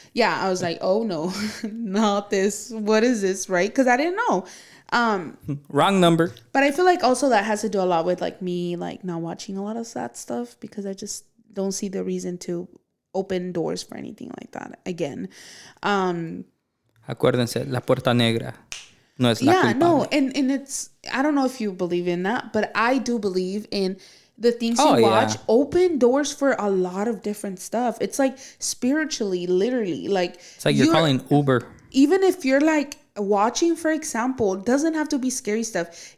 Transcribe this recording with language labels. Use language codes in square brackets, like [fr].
[en] Yeah, I was like, oh no, not this. What is this, right? Because I didn't know. Wrong number. But I feel like also that has to do a lot with, like, me, like, not watching a lot of that stuff because I just don't see the reason to open doors for anything like that again. [es] Acuérdense, la puerta negra no es la culpable. [en] Yeah, no, and it's, I don't know if you believe in that, but I do believe in the things you watch open doors for a lot of different stuff. It's like spiritually, literally, like it's like you're calling Uber. Even if you're like watching, for example, doesn't have to be scary stuff.